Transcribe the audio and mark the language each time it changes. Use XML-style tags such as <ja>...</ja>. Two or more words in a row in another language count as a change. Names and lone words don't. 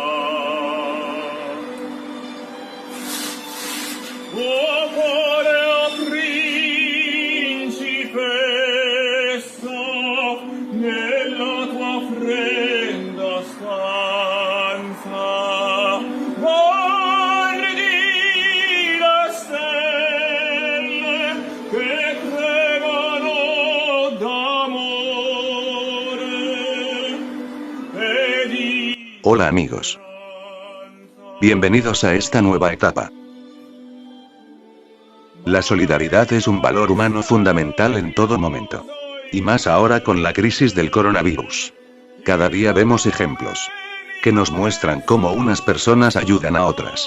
<it>Oh cuore, oh principessa, nella tua fredda stanza, guardi le stelle che tremano d'amore e di</it> <es>Hola amigos. Bienvenidos a esta nueva etapa. La solidaridad es un valor humano fundamental en todo momento. Y más ahora con la crisis del coronavirus. Cada día vemos ejemplos que nos muestran cómo unas personas ayudan a otras.</es>